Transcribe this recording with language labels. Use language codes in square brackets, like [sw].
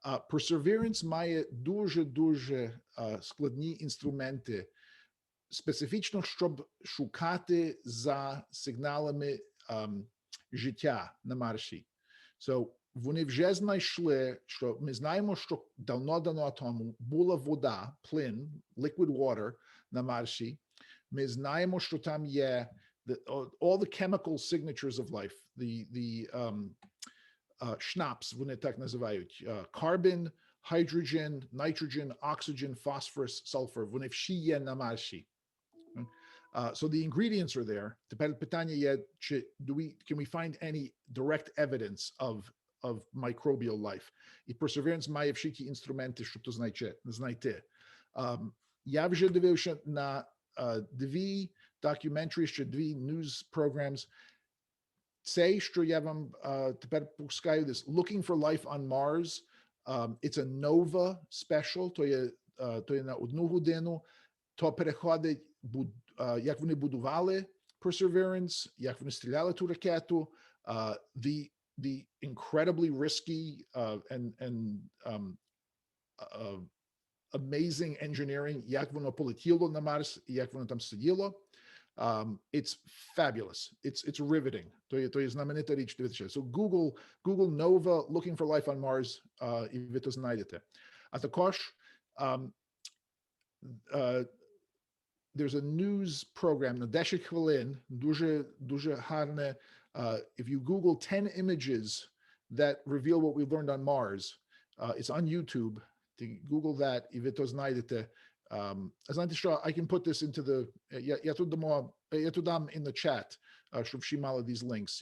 [uk] Perseverance має дуже складні інструменти, специфічно, щоб шукати за сигналами життя на Марсі. So, вони вже знайшли, що ми знаємо, що давно тому була вода, плин, liquid water на Марсі. Ми знаємо, що там є [en] all the chemical signatures of life, the schnapps, [uk] вони так називають, [en] carbon, hydrogen, nitrogen, oxygen, phosphorus, sulfur, [uk] вони всі є на Марсі. [en] So the ingredients are there. [uk] Тепер питання є, [en] can we find any direct evidence of microbial life? [uk] І Perseverance має всі ті інструменти, щоб то знайти. Я вже дивився на 2 documentaries, чи 2 [en] news programs. [uk] Цей, що я вам тепер пускаю, [en] this Looking for Life on Mars, it's a Nova special, [uk] то є на 1 годину, то переходить, як вони будували perseverance, як вони стріляли ту ракету, [en] the incredibly risky and uh, amazing engineering, [uk] як воно полетіло на Марс, і як воно там сиділо. [en] It's fabulous. It's riveting. [uk] То є знаменита річ. [en] So Google Nova, looking for life on Mars, [uk] і ви то знайдете. А також [en] there's a news program [uk] на 10 хвилин, дуже гарне. [en] If you Google 10 images that reveal what we've learned on Mars, it's on YouTube. Google that, [uk] і ви то знайдете. Знаєте що, [en] I can put this into the, [uk] я тут дам [en] in the chat, [uk] щоб всі мали [en] these links.